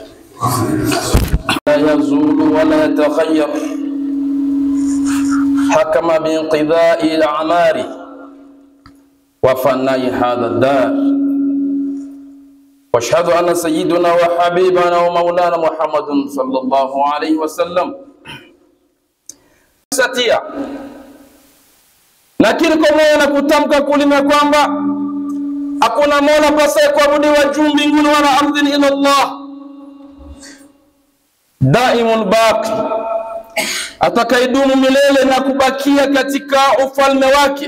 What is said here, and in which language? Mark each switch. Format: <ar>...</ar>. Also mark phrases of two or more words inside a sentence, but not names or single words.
<ar>لا يزول ولا يتغير، حكم بانقضاء الأعمار وفناء هذا الدار، واشهد أن سيدنا وحبيبنا ومولانا محمد صلى الله عليه وسلم satia.</ar> <sw>Lakini kwa moyo na kutamka kulima kwamba hakuna mola pasaye kuabudiwa juu mbinguni wala ardhini ila Allah,</sw> <ar>دائم الباقي,</ar> <sw>atakaidumu milele na kubakia katika ufalme wake.</sw>